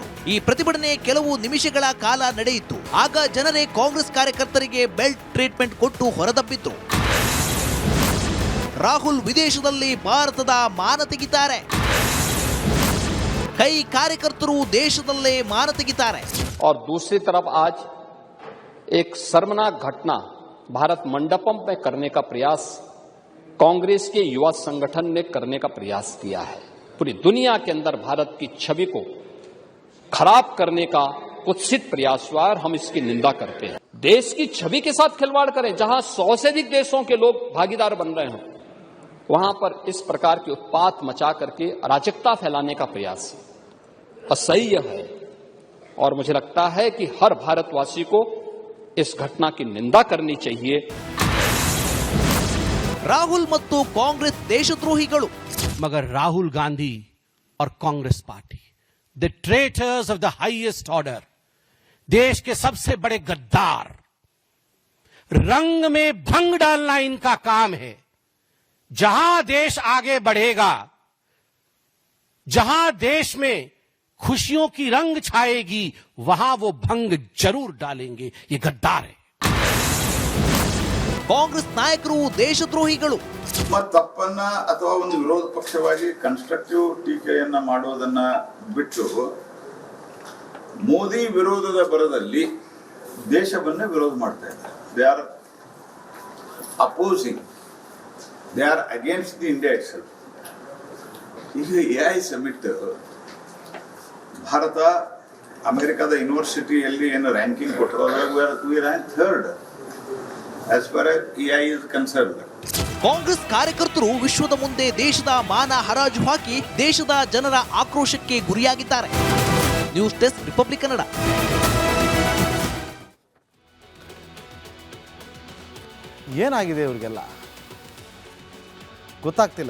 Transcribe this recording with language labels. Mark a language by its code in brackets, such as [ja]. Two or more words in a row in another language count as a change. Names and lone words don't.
[kn] ಈ ಪ್ರತಿಭಟನೆ ಕೆಲವು ನಿಮಿಷಗಳ ಕಾಲ ನಡೆಯಿತು. ಆಗ ಜನರೇ ಕಾಂಗ್ರೆಸ್ ಕಾರ್ಯಕರ್ತರಿಗೆ [en] belt treatment [kn] ಕೊಟ್ಟು ಹೊರದಬ್ಬಿದ್ರು. ರಾಹುಲ್ ವಿದೇಶದಲ್ಲಿ ಭಾರತದ ಮಾನ ತೆಗಿತಾರೆ. ಕೈ ಕಾರ್ಯಕರ್ತರು ದೇಶದಲ್ಲೇ ಮಾನ ತೆಗಿತಾರೆ. [hi] और दूसरी तरफ आज एक शर्मनाक घटना भारत मंडपम में करने का प्रयास कांग्रेस के युवा संगठन ने करने का प्रयास किया है. पूरी दुनिया के अंदर भारत की छवि को खराब करने का कुत्सित प्रयास हुआ और हम इसकी निंदा करते हैं. देश की छवि के साथ खिलवाड़ करें, जहां 100 से अधिक देशों के लोग भागीदार बन रहे हैं, वहां पर इस प्रकार की उत्पात मचा करके अराजकता फैलाने का प्रयास असह्य है. और मुझे लगता है कि हर भारतवासी को इस घटना की निंदा करनी चाहिए. [kn] ರಾಹುಲ್ ಮತ್ತು ಕಾಂಗ್ರೆಸ್ ದೇಶದ್ರೋಹಿಗಳು. [hi] मगर राहुल गांधी और कांग्रेस पार्टी, [en] the traitors of the highest order, [hi] देश के सबसे बड़े गद्दार, रंग में भंग डालना इनका काम है। जहां देश आगे बढ़ेगा, जहां देश में खुशियों की रंग छाएगी, वहां वो भंग जरूर डालेंगे। ये गद्दार है। [kn] ಕಾಂಗ್ರೆಸ್ ನಾಯಕರು ದೇಶದ್ರೋಹಿಗಳು. ತಪ್ಪನ್ನ ಅಥವಾ ಒಂದು ವಿರೋಧ ಪಕ್ಷವಾಗಿ ಕನ್ಸ್ಟ್ರಕ್ಟಿವ್ ಟೀಕೆಯನ್ನ ಮಾಡುವುದನ್ನ ಬಿಟ್ಟು ಮೋದಿ ವಿರೋಧದ ಬರದಲ್ಲಿ ದೇಶವನ್ನೇ ವಿರೋಧ ಮಾಡ್ತಾ ಇದ್ದಾರೆ. [en] they are opposing, they are against the India itself. [kn] ಈಗ AI ಸಮಿಟ್ ಭಾರತ ಅಮೆರಿಕದ ಯೂನಿವರ್ಸಿಟಿಯಲ್ಲಿ ಏನು ರ್ಯಾಂಕಿಂಗ್ ಕೊಟ್ಟರು, [en] we rank third as far as AI is concerned. [kn] ಕಾಂಗ್ರೆಸ್ ಕಾರ್ಯಕರ್ತರು ವಿಶ್ವದ ಮುಂದೆ ದೇಶದ ಮಾನ ಹರಾಜು ಹಾಕಿ ದೇಶದ ಜನರ ಆಕ್ರೋಶಕ್ಕೆ ಗುರಿಯಾಗಿದ್ದಾರೆ. ನ್ಯೂಸ್ ಡೆಸ್ಕ್, ರಿಪಬ್ಲಿಕ್ ಕನ್ನಡ. ಏನಾಗಿದೆ ಇವ್ರಿಗೆಲ್ಲ ಗೊತ್ತಾಗ್ತಿಲ್ಲ.